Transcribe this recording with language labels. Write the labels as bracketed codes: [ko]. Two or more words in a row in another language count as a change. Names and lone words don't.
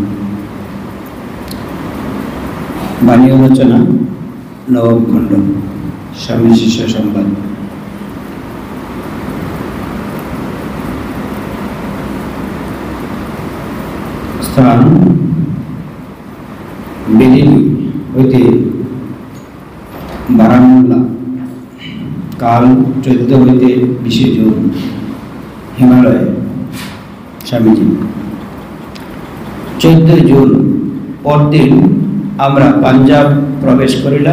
[bn] বাণী রচনা নবম খণ্ড স্বামী শিষ্য সংবাদ। স্থান বেলিনী হইতে বারামুল্লা। কাল 14 হইতে 20 জুন। হিমালয় স্বামীজি। 14 জুন পরদিন আমরা পাঞ্জাব প্রবেশ করিলাম।